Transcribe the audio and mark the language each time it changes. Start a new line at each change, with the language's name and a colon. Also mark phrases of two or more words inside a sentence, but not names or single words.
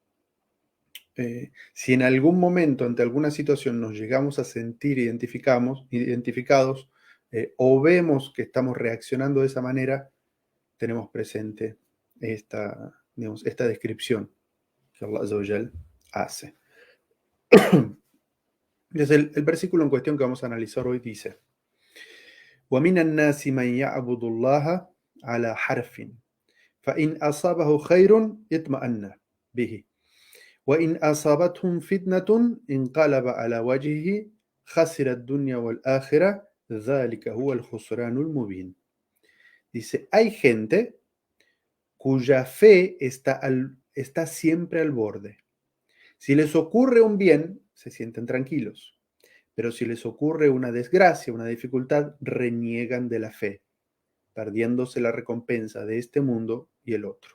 Spanish: si en algún momento ante alguna situación nos llegamos a sentir identificados o vemos que estamos reaccionando de esa manera, tenemos presente digamos, esta descripción que
Arabic: الله عز وجل
Spanish: hace. Entonces, el versículo en cuestión que vamos a analizar hoy dice:
Arabic: وَمِنَ النَّاسِ مَنْ يَعْبُدُ اللَّهَ عَلَى حَرْفٍ فَإِنْ أَصَابَهُ خَيْرٌ اطْمَأَنَّ بِهِ وَإِنْ أَصَابَتْهُمْ فِتْنَةٌ انقلب على وجهه خسر الدنيا والآخرة ذلك هو الخسران المبين.
Spanish: Dice, hay gente cuya fe está siempre al borde. Si les ocurre un bien, se sienten tranquilos, pero si les ocurre una desgracia, una dificultad, reniegan de la fe, perdiéndose la recompensa de este mundo y el otro.